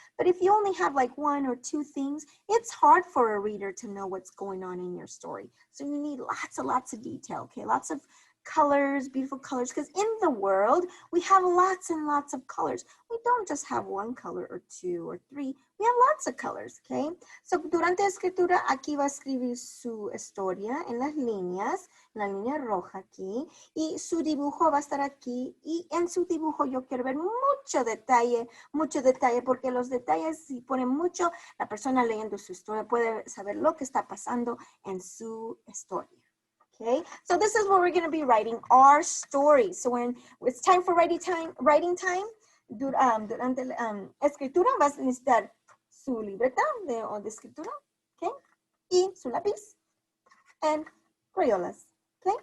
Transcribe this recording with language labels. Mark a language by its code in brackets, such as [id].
[en] But if you only have like one or two things, it's hard for a reader to know what's going on in your story. So you need lots and lots of detail, okay? Lots of colors, beautiful colors, because in the world, we have lots and lots of colors. We don't just have one color or two or three. We have lots of colors, okay? [es] So durante la escritura, aquí va a escribir su historia en las líneas, la línea roja aquí, y su dibujo va a estar aquí, y en su dibujo yo quiero ver mucho detalle, porque los detalles, si ponen mucho, la persona leyendo su historia puede saber lo que está pasando en su historia. [en] Okay, so this is where we're going to be writing our story. So when it's time for writing time, [es] durante la escritura vas a necesitar su libreta de escritura, okay, y su lápiz and crayolas, okay.